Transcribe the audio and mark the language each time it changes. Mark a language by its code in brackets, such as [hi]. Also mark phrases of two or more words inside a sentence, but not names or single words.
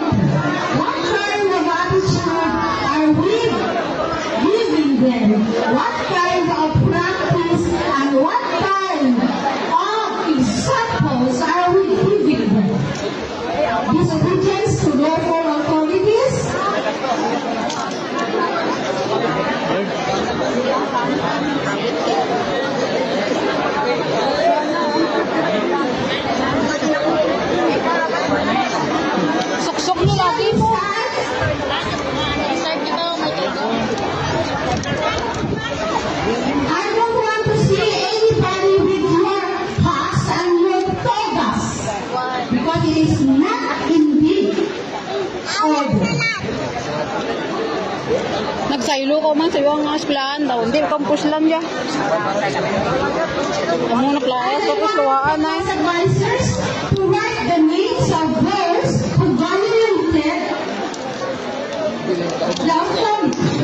[en] What kind of attitude are we giving them? What kind of practice and what kind of examples are we giving them? Disobedience to lawful authorities? [hil] Suksok nyo lagi mo. [en] I don't want to see anybody with your hats and your togas because it is not indeed order. [hil] Nagsaylo ko man sa iyo ang eskwelahan daw. [tl] Hindi, campus lang dyan. [hil] Amo naklayas, tapos luwaan na. [en] Advisors to write the names of those who violated the authority.